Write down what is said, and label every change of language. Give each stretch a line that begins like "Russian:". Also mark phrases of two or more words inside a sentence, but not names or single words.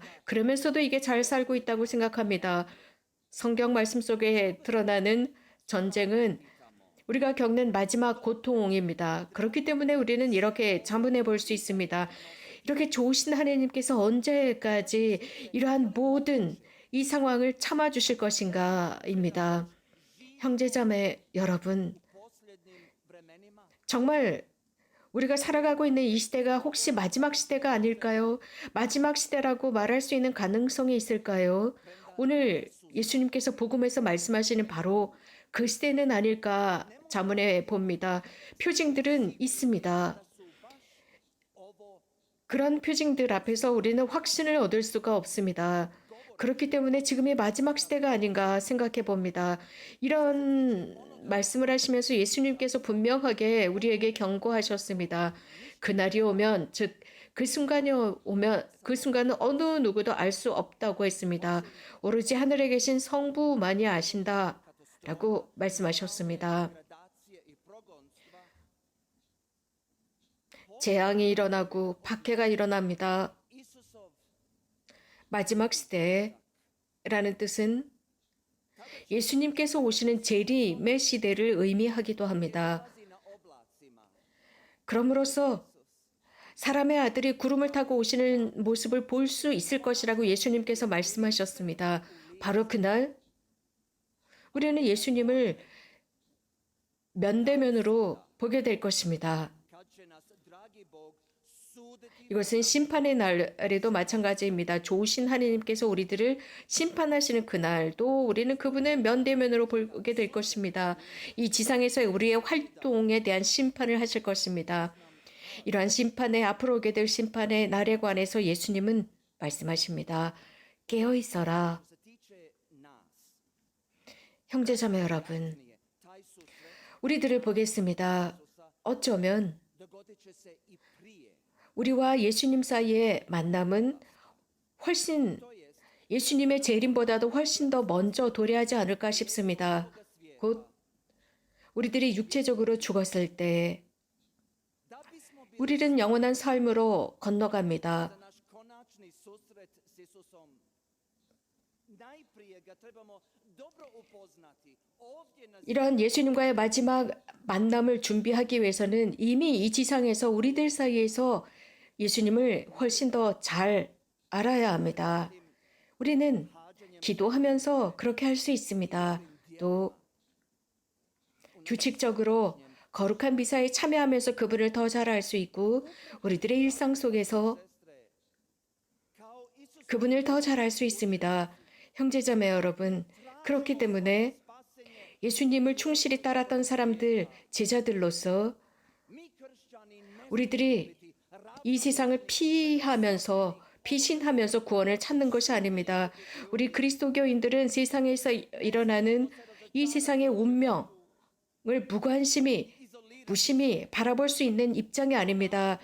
Korean: 그러면서도 이게 잘 살고 있다고 생각합니다. 성경 말씀 속에 드러나는 전쟁은 우리가 겪는 마지막 고통입니다. 그렇기 때문에 우리는 이렇게 자문해 볼 수 있습니다. 이렇게 좋으신 하나님께서 언제까지 이러한 모든 이 상황을 참아주실 것인가입니다. 형제자매 여러분,
Croatian: posljednjim vremenima
Korean: 정말 우리가 살아가고 있는 이 시대가 혹시 마지막 시대가 아닐까요? 마지막 시대라고 말할 수 있는 가능성이 있을까요? 오늘 예수님께서 복음에서 말씀하시는 바로 그 시대는 아닐까 자문해 봅니다. 표징들은 있습니다.
Croatian: su baš ovo
Korean: 그런 표징들 앞에서 우리는 확신을 얻을 수가 없습니다. 그렇기 때문에 지금이 마지막 시대가 아닌가 생각해 봅니다. 이런 말씀을 하시면서 예수님께서 분명하게 우리에게 경고하셨습니다. 그날이 오면, 즉, 그 순간이 오면 그 순간은 어느 누구도 알 수 없다고 했습니다. 오로지 하늘에 계신 성부만이 아신다. 라고 말씀하셨습니다.
Croatian: gradacije i progonstva
Korean: 재앙이 일어나고 박해가 일어납니다. Isusov 마지막 시대라는 뜻은 예수님께서 오시는 재림의 시대를 의미하기도 합니다.
Croatian: dolazi na oblacima.
Korean: 그럼으로써 사람의 아들이 구름을 타고 오시는 모습을 볼 수 있을 것이라고 예수님께서 말씀하셨습니다. 바로 그날 우리는 예수님을 면대면으로 보게 될 것입니다.
Croatian: Kad će nas dragi Bog suditi
Korean: 이것은 심판의 날에도 마찬가지입니다. 좋으신 하나님께서 우리들을 심판하시는 그날도 우리는 그분을 면대면으로 보게 될 것입니다. 이 지상에서의 우리의 활동에 대한 심판을 하실 것입니다. 이러한 심판에 앞으로 오게 될 심판의 날에 관해서 예수님은 말씀하십니다. 깨어 있어라.
Croatian: se tiče nas.
Korean: 형제자매 여러분,
Croatian: Nije. Taj susret
Korean: 우리들을 보겠습니다. 어쩌면
Croatian: dogodit će se i prije.
Korean: 우리와 예수님 사이의 만남은 훨씬
Croatian: To jest
Korean: 예수님의 재림보다도 훨씬 더 먼저 도래하지 않을까 싶습니다. 곧 우리들이 육체적으로 죽었을 때
Croatian: da bismo bili
Korean: 우리는 영원한 삶으로 건너갑니다.
Croatian: za naš konačni susret s Isusom. Najprije ga trebamo dobro upoznati. Ovdje na
Korean: 이러한 예수님과의 마지막 만남을 준비하기 위해서는 이미 이 지상에서 우리들 사이에서 예수님을 훨씬 더 잘 알아야 합니다. 우리는 기도하면서 그렇게 할 수 있습니다. 또 규칙적으로 거룩한 미사에 참여하면서 그분을 더 잘 알 수 있고 우리들의 일상 속에서
Croatian: sestre, kao Isus
Korean: 그분을 더 잘 알 수 있습니다. 형제자매 여러분, 그렇기 때문에 spasenje, 예수님을 충실히 따랐던 사람들, 제자들로서
Croatian: mi kršćani ne
Korean: 우리들이 이 세상을 피신하면서 구원을 찾는 것이 아닙니다. 우리 그리스도교인들은 세상에서 일어나는 이 세상의 운명을 무심히 바라볼 수 있는 입장이 아닙니다.